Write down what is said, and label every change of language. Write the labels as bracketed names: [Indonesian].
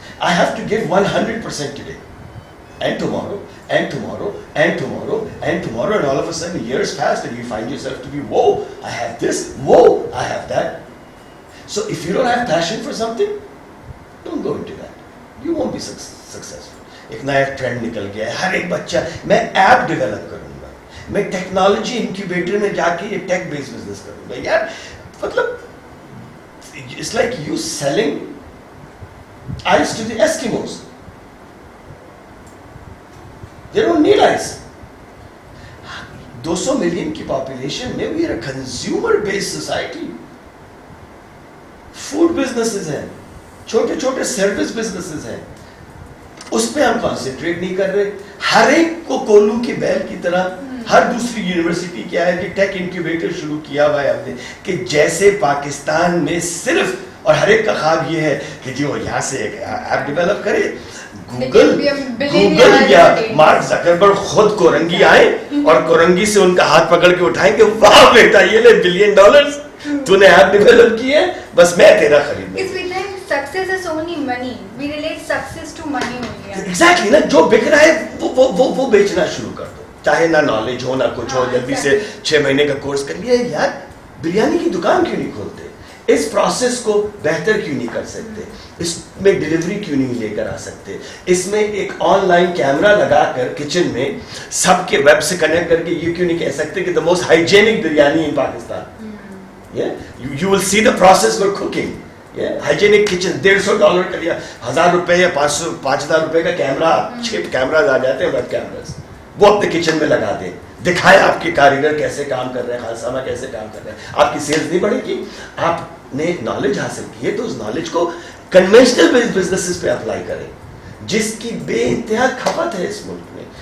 [English] I have to give 100% today, and tomorrow, and tomorrow, and tomorrow, and tomorrow, and all of a sudden years passed and you find yourself to be, whoa, I have this, whoa, I have that. So if you don't have passion for something, don't go into that. You won't be successful. [Urdu] ایک نیا trend نکل گیا ہے, ہر ایک بچہ, میں app develop کروں گا, میں ٹیکنالوجی انکیوبیٹر میں جا کے یہ ٹیک بیس بزنس کروں گا. [English] یار مطلب it's like you selling ice to the Eskimos. They don't need ice. [Urdu] 200 million کی پاپولیشن میں [English] we are a consumer based society. [Urdu] Food businesses ہیں, چھوٹے چھوٹے سروس بزنسز ہیں, اس پہ ہم کانسنٹریٹ نہیں کر رہے. ہر ایک کو کولو کی بیل کی طرح ہر دوسری یونیورسٹی کیا ہے کہ ٹیک انکیوبیٹر شروع کیا ہوا ہے ہم نے, کہ جیسے پاکستان میں صرف, اور ہر ایک کا خواب یہ ہے کہ جی وہ یہاں سے ایک ایپ ڈیولپ کرے, گوگل یا مارک زکربرگ خود کورنگی آئیں اور کورنگی سے ان کا ہاتھ پکڑ کے اٹھائیں کہ واہ بیٹا یہ لے $1 بلین تو نے ایپ ڈیولپ کی ہے, بس میں تیرا خرید لوں. [English] Success is only money. We relate success to money only. Exactly [Urdu] نا, جو بک رہا ہے وہ بیچنا شروع کر دو, چاہے نہ نالج ہو نہ کچھ ہو, جلدی سے 6 مہینے کا کورس کر لیا. یار بریانی کی دکان کیوں نہیں کھولتے, اس پروسیس کو بہتر کیوں نہیں کر سکتے, اس میں ڈیلیوری کیوں نہیں لے کر آ سکتے, اس میں ایک آن لائن کیمرہ لگا کر کچن میں سب کے ویب سے کنیکٹ کر کے یہ کیوں نہیں کہہ سکتے کہ [English] the most hygienic [Urdu] biryani [English] in Pakistan. You will see the process for cooking. [Urdu] Hygienic kitchen $150 کا لیا, $1000 یا $5000 کا کیمرہ, 6 کیمراز آ جاتے ہیں, ویب کیمراز, وہ اپنے کچن میں لگا دیں, دکھائیں آپ کے کاریگر کیسے کام کر رہے ہیں, خالصانہ کیسے کام کر رہے ہیں. آپ کی سیلز نہیں بڑھے گی, آپ نے نالج حاصل کی ہے تو اس نالج کو کنونشنل بزنسز پہ اپلائی کریں, جس کی بے انتہا کھپت ہے اس ملک میں.